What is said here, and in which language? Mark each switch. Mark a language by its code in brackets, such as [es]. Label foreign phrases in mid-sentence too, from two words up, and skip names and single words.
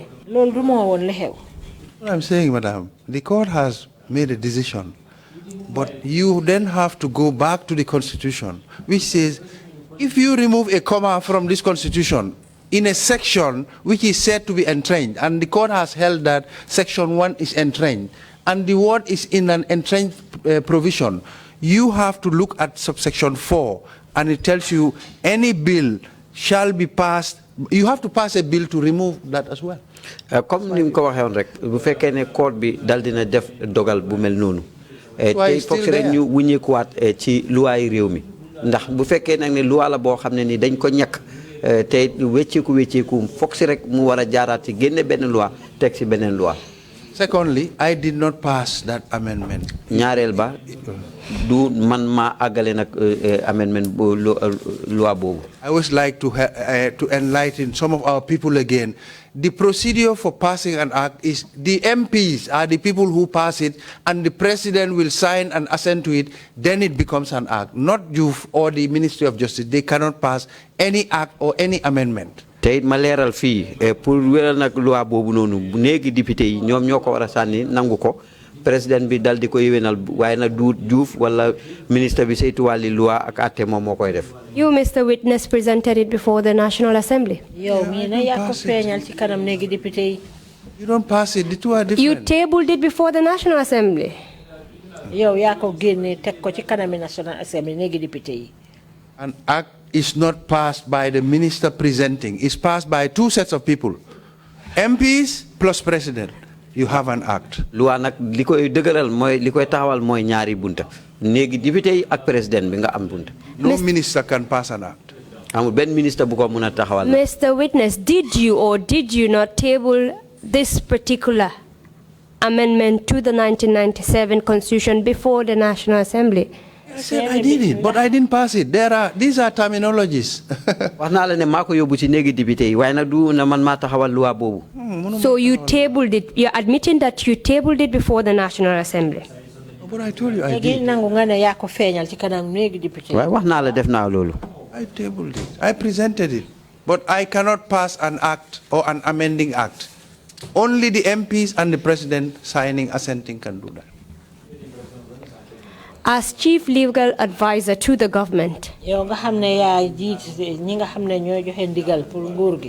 [en] What I'm saying, Madam, the court has made a decision, but you then have to go back to the Constitution, which says if you remove a comma from this Constitution, in a section which is said to be entrenched, and the court has held that section 1 is entrenched, and the word is in an entrenched provision, you have to look at subsection 4, and it tells you any bill shall be passed. You have to pass a bill to remove that as well. [wo] Comme ni ko waxee woon rek bu fekkee ne court bi dal dina def dogal bu mel noonu tey foog si rek ñu wuññeekuwaat ci luwaay réew mi ndax bu fekkee nag ne luwaa la boo xam ne ni dañ ko ñàkk te wecceeku foog si rek mu war a jaaraat ci génne benn loi teg si beneen loi. [en] Secondly, I did not pass that amendment. [wo] ñaareel ba du man maa àggale nag amendment loi boobu. [en] I would like to enlighten some of our people again. The procedure for passing an act is the MPs are the people who pass it, and the president will sign and assent to it, then it becomes an act. Not Joof or the Ministry of Justice. They cannot pass any act or any amendment. [wo] Tey ma leeral fii pour wéral nag loi boobu noonu bu néegi député yi ñoom ñoo ko war a sànni nangu ko président bi dal di ko yéwénal waaye nag du Joof wala ministre bi saytu wàlli loi ak àtte moom moo koy def. [en] You, Mr. Witness, presented it before the National Assembly. [wo] Yow mii na yaa ko feeñal ci kanam néegi député yi. [en] You don't pass it. The two are different. You tabled it before the National Assembly. [wo] Yow yaa ko génne teg ko ci kanami [en] National Assembly [wo] néegi député yi. [en] An act is not passed by the minister presenting. It's passed by two sets of people. MPs plus president. You have an act. [wo] Loi nag li koy dëgëral mooy li koy taxawal mooy ñaari bunta néegi député yi ak président bi nga am bunta. [en] No minister can pass an act. [wo] amul benn ministre bu ko mën a taxawal. [en] Mr. Witness, did you or did you not table this particular amendment to the 1997 Constitution before the National Assembly? I said I did it, but I didn't pass it. These are terminologies. [wo] wax naa la ne maa ko yóbbu ci néegi député yi waaye nag du na man maa taxawal loi boobu. [en] So you tabled it. You're admitting that you tabled it before the National Assembly. But I told you I [wo] léegi [en] did. [wo] nangu nga ne yaa ko feeñal ci kanam néegi député yi. waaye wax naa la def naa loolu. [en] I tabled it. I presented it. But I cannot pass an act or an amending act. Only the MPs and the president signing, assenting can do that. As Chief Legal Advisor to the government, [wo] yow nga xam ne yaa jiit ñi nga xam ne ñoo joxe ndigal pour nguur gi.